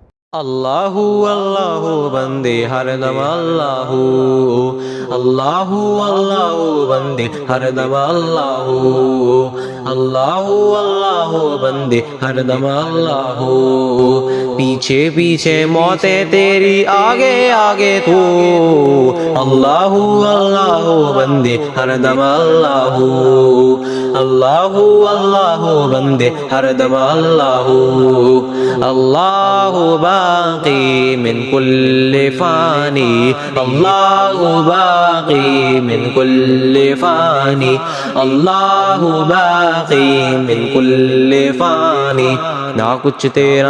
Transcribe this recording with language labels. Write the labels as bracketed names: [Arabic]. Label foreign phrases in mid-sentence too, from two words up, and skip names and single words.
[Urdu] اللہ اللہ بندے ہر دم اللہ اللہ اللہ بندے ہر دم اللہ اللہ اللہ بندے ہر دم اللہ پیچھے پیچھے موتیں تیری آگے آگے تو اللہ اللہ بندے ہر دم اللہ اللہ اللہ بندے ہر دم اللہ [Arabic] اللہ باقی من کل فانی اللہ باقی من کل فانی اللہ باقی من کل فانی [Urdu] نہ کچھ تیرا